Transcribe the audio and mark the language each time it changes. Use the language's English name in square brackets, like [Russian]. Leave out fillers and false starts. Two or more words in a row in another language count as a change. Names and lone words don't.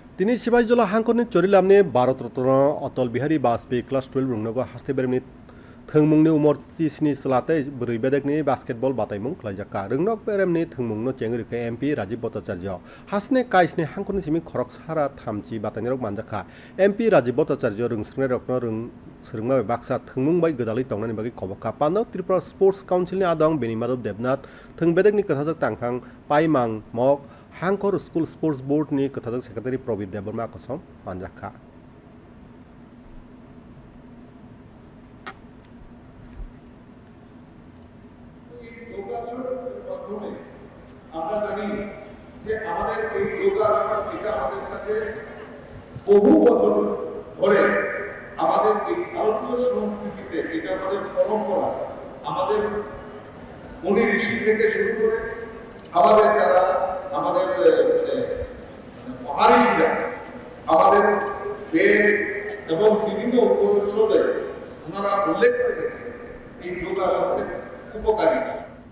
[Kok Borok] তিনি সিবাইজলা हांखरनि चोरिलामनि भारत रत्न अटल बिहारी वाजपेयी क्लास 12 रुंनगो हास्ते बेरमनि थोंमुंनि उमर 30 नि सलाते ब्रैबेदेकनि बास्केटबल बातायमुं खलायजाका रोंनक बेरमनि थोंमुंनो चेंगरिखै एमपी राजीव भट्टाचार्य हासने काइसनि हांखरनि सिमी खरक सारा थामची बातायनिरक मानजाखा एमपी राजीव भट्टाचार्य रोंस्रंनाय रत्न रोंस्रंमा बाक्सा थोंमुं बाय गोदालै तंनानि बागै खबका पानो त्रिपुरा स्पोर्ट्स काउन्सिलनि आदं बेनिमादव देबनाथ थोंबेदेकनि कथाजक तांखां पाइमां मक हांखर स्कुल स्पोर्ट्स बोर्ड नि कथाजक सेक्रेटारि प्रबीर देबबर्मा कसम मानजाखा [Bangla] আমরা জানি যে আমাদের এই যোগাসন এটা আমাদের কাছে বহু বছর ধরে আমাদের এই ভারতীয় সংস্কৃতিতে এটা আমাদের পরম্পরা আমাদের মুনি ঋষি থেকে শুরু করে আমাদের যারা আমাদের মহারিষিরা আমাদের বেদ এবং বিভিন্ন উপনিষদে ওনারা উল্লেখ করে গেছেন এই যোগাসনের উপকারিতা